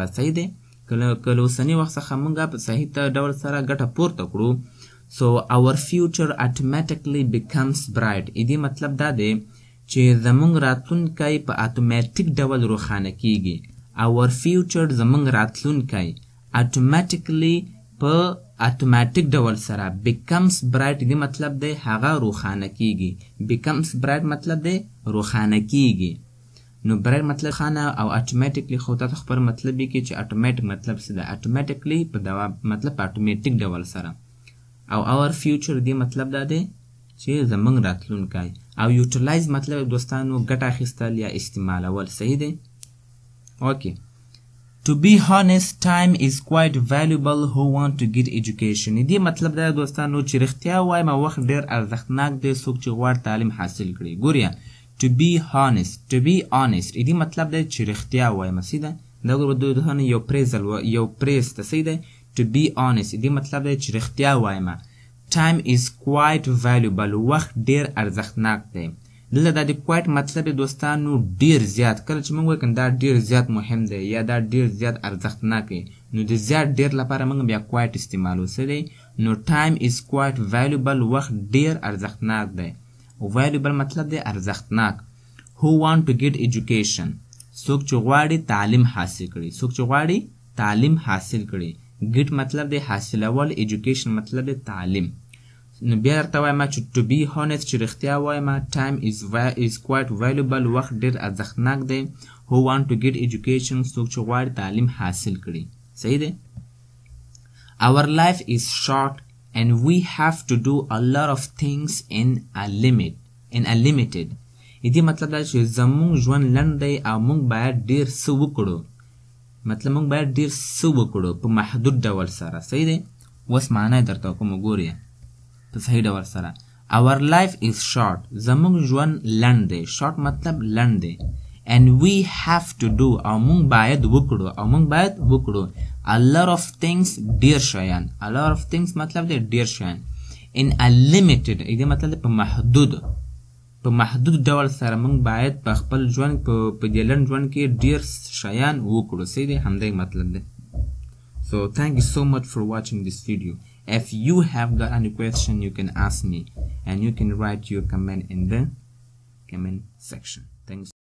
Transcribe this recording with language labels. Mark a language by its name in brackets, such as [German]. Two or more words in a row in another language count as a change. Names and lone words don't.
[Pashto] صحیح دی کله اوسنی وخت څخه موږ په صحیح ډول سره ګټه پورته کړو. [English] so our future automatically becomes bright [Pashto] دې مطلب دا دی چې زموږ راتلونکی په اتوماتیک ډول روښانه کیږي. [English] our future [Pashto] زموږ راتلونکی automatically په اتوماتیک ډول سره [English] becomes bright [Pashto] دې مطلب دی هغه روښانه کیږي. [English] becomes bright [Pashto] مطلب دی روښانه کیږي. نو برای مطلب خانه او اتوماتیکلی خو تاسو خبر مطلب کې چې اتوماتیک مطلب څه ده. اتوماتیکلی په دوام مطلب په اتوماتیک ډول سره او [English] our future [Pashto] دې مطلب دا دی چې زمونږ راتلونکی. او یوټیلایز مطلب دوستانو ګټه اخیستل یا استعمالول. صحیح دی. اوکې. [English] to be honest time is quite valuable who want to get education [Pashto] دې مطلب دا دوستانو چې رښتیا وایم وخت ډېر ارزښتناک دی څوک چې غواړي تعلیم حاصل کړي. ګوریا [English] to be honest [Pashto] دې مطلب دی چې رښتیا وایم. سیده دا ګورو یو پریز ته. سیده [English] to be honest [Pashto] دې مطلب دی چې رښتیا وایم. [English] time is quite valuable [Pashto] وخت ډېر ارزښتناک دی. دلته دا د quite مطلب دوستانو ډېر زیات. کله چې موږ وایو دا ډېر زیات مهم دی یا دا ډېر زیات ارزښتناک دی نو د زیات ډېر لپاره موږ بیا quite استعمالو. څه دی نو [English] time is quite valuable [Pashto] وخت ډېر ارزښتناک دی. valuable مطلب دی ارزښتناک. [English] who want to get education [Pashto] څوک چې غواړي تعلیم حاصل کړي. څوک چې غواړي تعلیم حاصل کړي. get مطلب دی حاصلول. education مطلب دی تعلیم. نو بیا درته وایم چې [English] to be honest [Pashto] چې رښتیا وایم [English] time is quite valuable [Pashto] وخت ډېر ارزښتناک دی. [English] who want to get education [Pashto] څوک چې غواړي تعلیم حاصل کړي. صحیح دی. [English] our life is short and we have to do a lot of things in a limited [Pashto] دې مطلب دا چې زموږ ژوند لنډ دی او موږ باید ډېر څه وکړو. مطلب موږ باید ډېر څه وکړو په محدود ډول سره. صحیح دی. اوس معنی درته کوم ګورئ په صحیح ډول سره. [English] our life is short [Pashto] زموږ ژوند لنډ دی. short مطلب لنډ دی. [English] and we have to do [Pashto] او موږ باید وکړو [English] a lot of things [Pashto] ډېر شیان. [English] a lot of things [Pashto] مطلب دی ډېر شیان. [English] in a limited [Pashto] دې مطلب په محدود ډول سره موږ باید په خپل ژوند په دې لنډ ژوند کې ډېر شیان وکړو. صحیح دی. همدې مطلب دی. [English] so thank you so much for watching this video. if you have got any question you can ask me and you can write your comment in the comment section. Thanks.